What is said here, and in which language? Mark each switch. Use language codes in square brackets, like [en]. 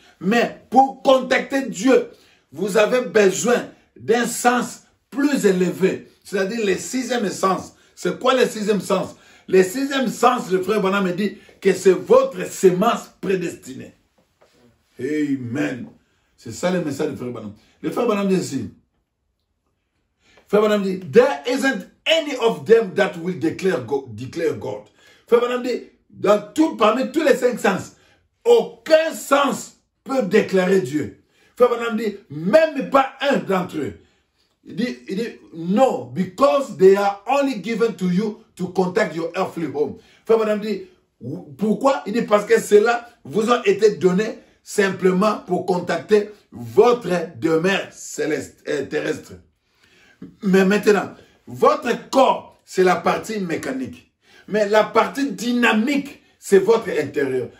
[fr] Mais pour contacter Dieu, vous avez besoin d'un sens plus élevé, c'est-à-dire le 6e sens. C'est quoi le 6e sens? Le 6e sens, le frère Branham me dit que c'est votre sémence prédestinée. Amen. C'est ça le message du frère Branham. Le frère Branham dit ici. Frère Branham dit, [en] there isn't any of them that will declare God. [fr] Frère Branham dit, parmi tous les 5 sens, aucun sens peut déclarer Dieu. Frère Branham dit, même pas un d'entre eux. Il dit, [en] no, because they are only given to you to contact your earthly home. [fr] Frère Branham dit, pourquoi? Il dit, parce que cela vous a été donné simplement pour contacter votre demeure céleste, terrestre. Mais maintenant, votre corps, c'est la partie mécanique. Mais la partie dynamique, c'est votre intérieur.